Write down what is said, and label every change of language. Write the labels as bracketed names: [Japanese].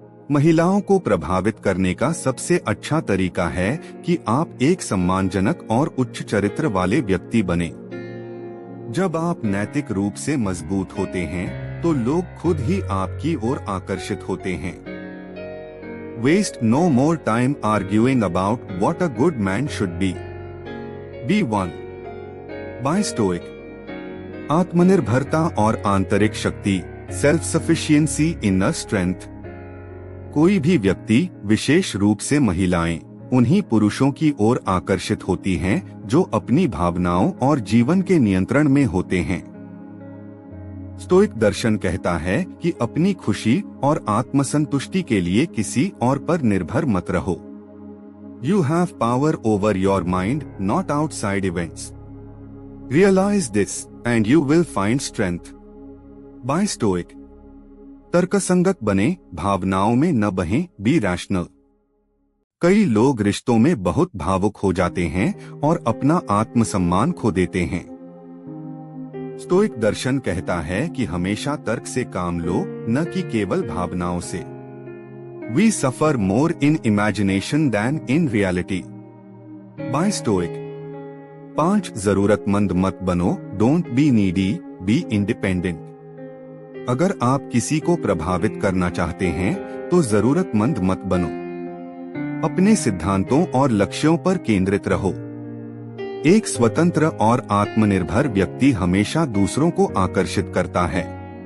[Hindi] महिलाओं को प्रभावित करने का सबसे अच्छा तरीका है कि आप एक सम्मानजनक और उच्च चरित्र वाले व्यक्ति बने। जब आप नैतिक रूप से मजबूत होते हैं, तो लोग खुद ही आपकी ओर आकर्षित होते हैं। [English] Waste no more time arguing about what a good man should be. Be one. By Stoic. [Hindi] आत्मनिर्भरता और आंतरिक शक्ति, [English] Self sufficiency, inner strength. [Hindi] कोई भी व्यक्ति, विशेष रूप से महिलाएं, उन्हीं पुरुषों की ओर आकर्षित होती हैं जो अपनी भावनाओं और जीवन के नियंत्रण में होते हैं। स्टोइक दर्शन कहता है कि अपनी खुशी और आत्मसंतुष्टि के लिए किसी और पर निर्भर मत रहो। [English] You have power over your mind, not outside events. Realize this, and you will find strength. By Stoic. [Hindi] तर्कसंगत बने, भावनाओं में न बहें, [English] be rational. [Hindi] कई लोग रिश्तों में बहुत भावुक हो जाते हैं और अपना आत्मसम्मान खो देते हैं। स्टोइक दर्शन कहता है कि हमेशा तर्क से काम लो, न कि केवल भावनाओं से। [English] We suffer more in imagination than in reality. By Stoic. 5 [Hindi] जरूरतमंद मत बनो, [English] don't be needy, be independent. [Hindi] अगर आप किसी को प्रभावित करना चाहते हैं, तो जरूरतमंद मत बनो। अपने सिद्धांतों और लक्ष्यों पर केंद्रित रहो। एक स्वतंत्र और आत्मनिर्भर व्यक्ति हमेशा दूसरों को आकर्षित करता है।